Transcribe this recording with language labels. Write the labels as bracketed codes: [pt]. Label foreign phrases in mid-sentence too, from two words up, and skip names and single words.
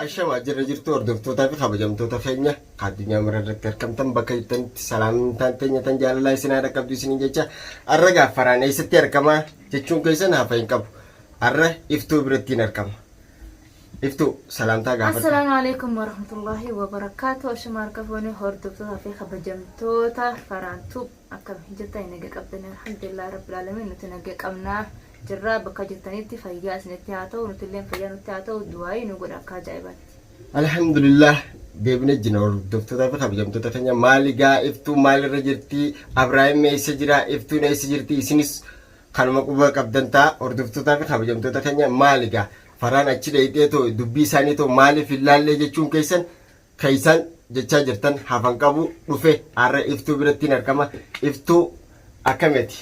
[om] ashama jirtu hordoftoota fi kabajamtoota keenya addunyaa mararratti argamtan bakka jirtanitti salaamintaan teenya tan jaalalaa isin haadha qabdu isin jecha arra gaaf Faraan eessatti argama jechuun keessan hafa hin qabu arra Iftuu birattiin argama Iftu salamta gafat. [ar] السلام عليكم ورحمة الله وبركاته. [om] Ashmar kafoni hordoftoota fi kabajamtoota Faraantu akka hijjata inaga qabdan [ar] الحمد لله رب العالمين [om] nuti naga qabna jirra bakka jirtanitti fayyaa isinitti haa ta'u nuti illee fayyaa nutti haa ta'u du'aayi nu godha akka ajaa'ibatti. Alhamdulillah deebine jina hordoftoota fi kabajamtoota keenya maaligaa Iftu maalirra jirti Ibraahim eessa jira Iftuun eessa jirti isinis kanuma quba qabdan ta'a hordoftoota fi kabajamtoota keenya maaligaa Faraan achi dheeyxeetoo dubbii isaaniitoo maaliif hin laallee jechuun keessan jechaa jirtan hafan qabu dhufe har'a Iftuu birattiin argama Iftuu akkamiti.